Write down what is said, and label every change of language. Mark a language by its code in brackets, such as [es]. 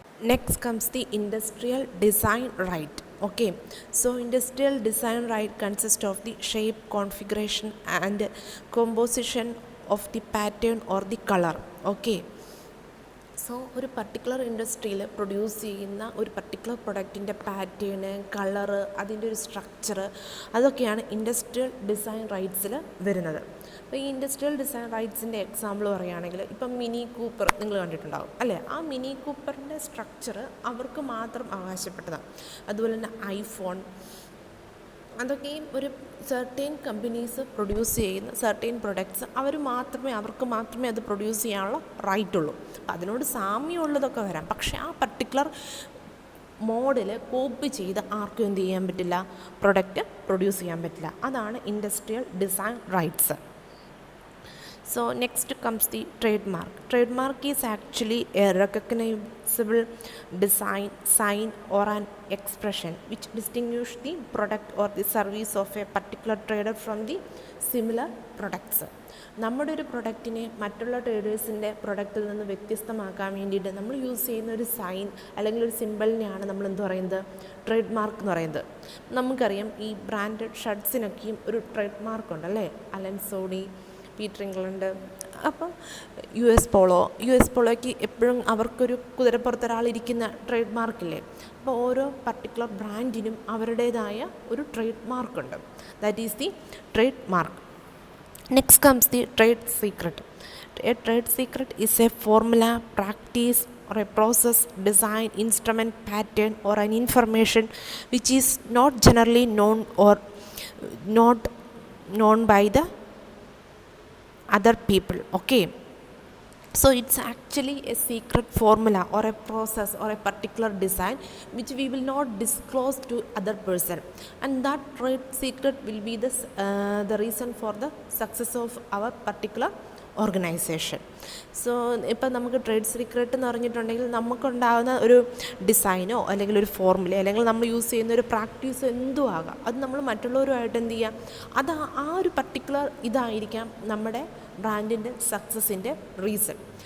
[en] Next comes the industrial design right. Okay, so industrial design right consists of the shape, configuration and composition of the pattern or the color. [ml] Okay, so ഒരു particular ഇൻഡസ്ട്രിയിൽ produce ചെയ്യുന്ന ഒരു particular പ്രൊഡക്റ്റിൻ്റെ pattern, colour, അതിൻ്റെ ഒരു structure, അതൊക്കെയാണ് industrial design റൈറ്റ്സിൽ വരുന്നത്. അപ്പോൾ ഈ ഇൻഡസ്ട്രിയൽ ഡിസൈൻ റൈറ്റ്സിൻ്റെ എക്സാമ്പിൾ പറയുകയാണെങ്കിൽ, ഇപ്പം മിനി കൂപ്പർ നിങ്ങൾ കണ്ടിട്ടുണ്ടാകും അല്ലേ. ആ മിനി കൂപ്പറിൻ്റെ സ്ട്രക്ചർ അവർക്ക് മാത്രം അവകാശപ്പെട്ടതാണ്. അതുപോലെ തന്നെ ഐഫോൺ, അതൊക്കെയും ഒരു സെർട്ടൈൻ കമ്പനീസ് പ്രൊഡ്യൂസ് ചെയ്യുന്ന സെർട്ടൈൻ പ്രൊഡക്ട്സ് അവർക്ക് മാത്രമേ അത് പ്രൊഡ്യൂസ് ചെയ്യാനുള്ള റൈറ്റ് ഉള്ളൂ. അപ്പോൾ അതിനോട് സാമ്യമുള്ളതൊക്കെ വരാം, പക്ഷേ ആ പർട്ടിക്കുലർ മോഡൽ കോപ്പി ചെയ്ത് ആർക്കും എന്ത് ചെയ്യാൻ പറ്റില്ല, പ്രൊഡക്റ്റ് പ്രൊഡ്യൂസ് ചെയ്യാൻ പറ്റില്ല. അതാണ് industrial design rights. [en] So next comes the trademark. Trademark is actually a recognizable design, sign or an expression which distinguishes the product or the service of a particular trader from the similar products. [ml] നമ്മുടെ ഒരു പ്രൊഡക്റ്റിനെ മറ്റുള്ള ട്രേഡേഴ്സിൻ്റെ പ്രൊഡക്റ്റിൽ നിന്ന് വ്യത്യസ്തമാക്കാൻ വേണ്ടിയിട്ട് നമ്മൾ use ചെയ്യുന്ന ഒരു sign അല്ലെങ്കിൽ ഒരു സിമ്പിളിനെയാണ് നമ്മൾ എന്ത് പറയുന്നത്, ട്രേഡ് മാർക്ക് എന്ന് പറയുന്നത്. നമുക്കറിയാം ഈ ബ്രാൻഡഡ് ഷർട്ട്സിനൊക്കെയും ഒരു ട്രേഡ് മാർക്ക് ഉണ്ടല്ലേ, അലൻ സോണി, പീറ്റർ ഇംഗ്ലണ്ട്. അപ്പം യു എസ് പോളോയ്ക്ക് എപ്പോഴും അവർക്കൊരു കുതിരപ്പുറത്തൊരാളിരിക്കുന്ന ട്രേഡ് മാർക്കില്ലേ. അപ്പോൾ ഓരോ പർട്ടിക്കുലർ ബ്രാൻഡിനും അവരുടേതായ ഒരു ട്രേഡ് മാർക്കുണ്ട്. [en] That is the trade mark. Next comes the trade secret. A trade secret is a formula, practice or a process, design, instrument, pattern or an information which is not generally known or not known by the other people. Okay, so it's actually a secret formula or a process or a particular design which we will not disclose to other person, and that trade secret will be the reason for the success of our particular organisation. [ml] So ഇപ്പം നമുക്ക് trade secret എന്ന് പറഞ്ഞിട്ടുണ്ടെങ്കിൽ നമുക്കുണ്ടാകുന്ന ഒരു ഡിസൈനോ അല്ലെങ്കിൽ ഒരു formula അല്ലെങ്കിൽ നമ്മൾ യൂസ് ചെയ്യുന്ന ഒരു പ്രാക്ടീസോ എന്തും ആകാം, അത് നമ്മൾ മറ്റുള്ളവരുമായിട്ട് എന്ത് ചെയ്യാം, അത് ആ ഒരു പർട്ടിക്കുലർ ഇതായിരിക്കാം നമ്മുടെ ബ്രാൻഡിൻ്റെ സക്സസിൻ്റെ റീസൺ.